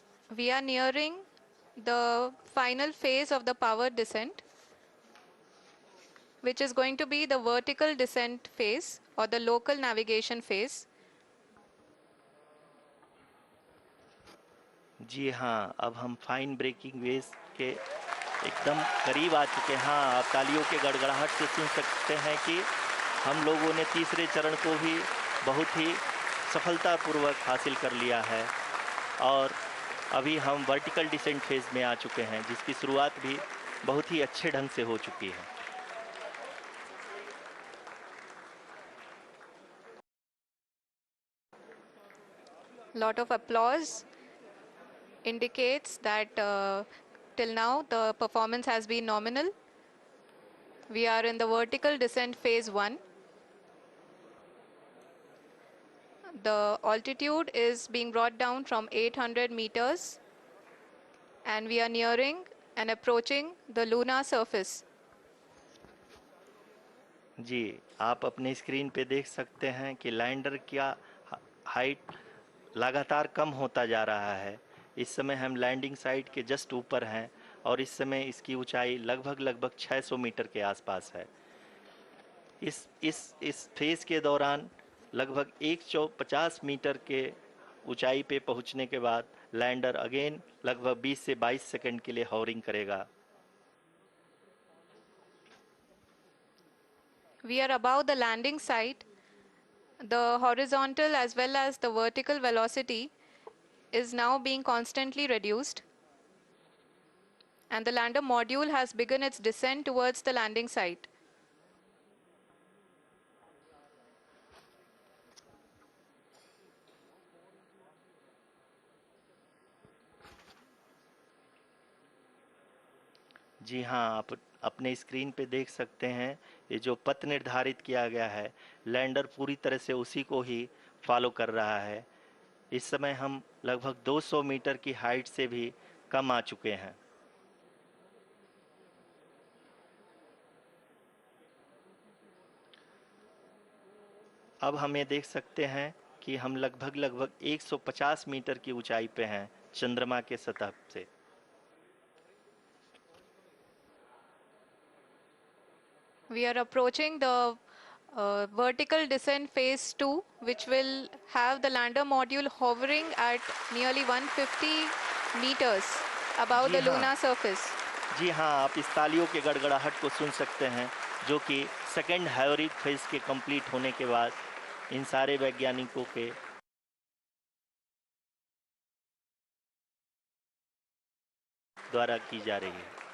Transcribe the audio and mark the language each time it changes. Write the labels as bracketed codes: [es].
[en] We are nearing the final phase of the power descent, which is going to be the vertical descent phase or the local navigation phase. [hi] जी हाँ, अब हम fine breaking wave के एकदम करीब आ चुके हैं। हाँ, आप तालियों के गड़गड़ाहट से सुन सकते हैं कि हम लोगों ने तीसरे चरण को भी बहुत ही सफलतापूर्वक हासिल कर लिया है और अभी हम वर्टिकल डिसेंट फेज में आ चुके हैं, जिसकी शुरुआत भी बहुत ही अच्छे ढंग से हो चुकी है। [en] Lot of applause indicates that till now the performance has been nominal. We are in the vertical descent phase 1. The altitude is being brought down from 800 meters, and we are nearing and approaching the lunar surface. [hi] जी, आप अपने screen पे देख सकते हैं कि lander का height लगातार कम होता जा रहा है। इस समय हम लैंडिंग साइट के जस्ट ऊपर हैं और इस समय इसकी ऊंचाई लगभग 600 मीटर के आसपास है। इस फेज के दौरान लगभग 150 मीटर के ऊंचाई पे पहुंचने के बाद लैंडर अगेन लगभग 20 से 22 सेकंड के लिए हॉवरिंग करेगा। [en] We are above the landing site. The horizontal as well as the vertical velocity is now being constantly reduced, and the lander module has begun its descent towards the landing site. [hi] जी हाँ, आप अपने screen पे देख सकते हैं ये जो पथ निर्धारित किया गया है, लैंडर पूरी तरह से उसी को ही फॉलो कर रहा है। इस समय हम लगभग 200 मीटर की हाइट से भी कम आ चुके हैं। अब हमें देख सकते हैं कि हम लगभग 150 मीटर की ऊंचाई पे हैं चंद्रमा के सतह से। [en] We are approaching the vertical descent phase 2, which will have the lander module hovering at nearly 150 meters above [hi] ji [en] the [hi] हाँ, [en] lunar surface. [hi] जी हाँ, आप इस तालियों के गड़गड़ाहट को सुन सकते हैं, जो कि सेकेंड हाइब्रिड फेज के कंप्लीट होने के बाद इन सारे वैज्ञानिकों के द्वारा की जा रही है।